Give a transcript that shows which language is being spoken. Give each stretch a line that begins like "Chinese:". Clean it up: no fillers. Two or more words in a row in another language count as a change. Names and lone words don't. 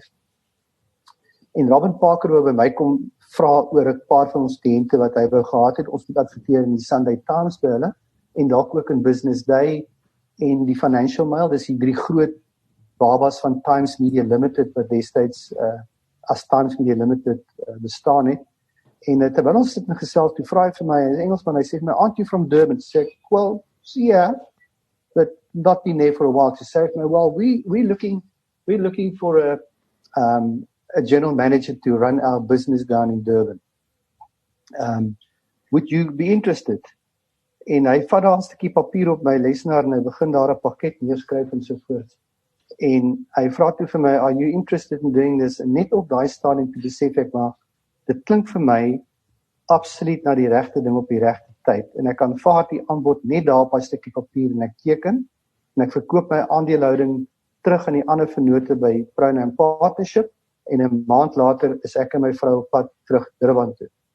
Afrikaans: En Robin Parker wou by my kom vra oor 'n paar van ons kliënte wat hy wou gehad het, ons moet adverteer in die Sunday Times by hulle, en dalk ook in Business Day en die Financial Mail, dis die 3 groot babas van Times Media Limited, wat destyds as Times Media Limited bestaan het. En terwyl ons sit en gesels, toe vra hy vir my, in Engelsman, hy sê vir my,
English: aren't you from Durban?
Afrikaans: Sê ek,
English: well, yeah, but not been there for a while. To say, well, we're looking for a general manager to run our business down in Durban. Would you be interested?
Afrikaans: En hy vat daar 'n stukkie papier op my lesenaar en hy begin daar 'n pakket neerskryf en so voort. En hy vra toe vir my,
English: are you interested in doing this?
Afrikaans: En net op daai stadium toe besef ek, maar dit klink vir my absoluut na die regte ding op die regte tyd. En ek aanvaar die aanbod net daar op 'n stukkie papier en ek teken en ek verkoop my aandelehouding terug aan die ander vennote by Prounam Partnership, en 'n maand later is ek en my vrou op pad terug Durban toe.